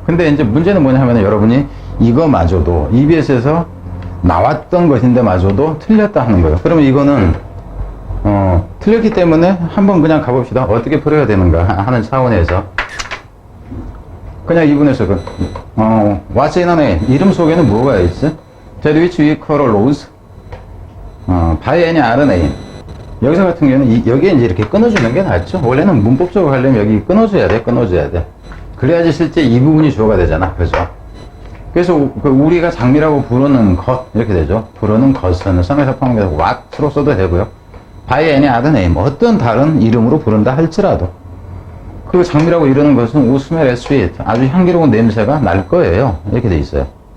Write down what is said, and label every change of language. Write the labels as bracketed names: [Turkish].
[Korean] 근데 이제 문제는 뭐냐면은 여러분이 이거마저도 EBS에서 나왔던 것인데 마저도 틀렸다 하는 거예요. 그러면 이거는 틀렸기 때문에 한번 그냥 가봅시다. 어떻게 풀어야 되는가 하는 차원에서 그냥 이분에서 [English] what's in a name? [Korean] 이름 속에는 뭐가 있지? [English] that which we call a rose by any other name. [Korean] 여기서 같은 경우는 여기에 이제 이렇게 끊어주는 게 낫죠. 원래는 문법적으로 하려면 여기 끊어줘야 돼. 그래야지 실제 이 부분이 주어가 되잖아. 그죠? 그래서 우리가 장미라고 부르는 것 이렇게 되죠. 부르는 것은 성에서 포함해서 what로 써도 되고요. [English] by any other name [Korean] 어떤 다른 이름으로 부른다 할지라도 그 장미라고 이르는 것은 [English] will smell as sweet [Korean] 아주 향기로운 냄새가 날 거예요. 이렇게 돼 있어요.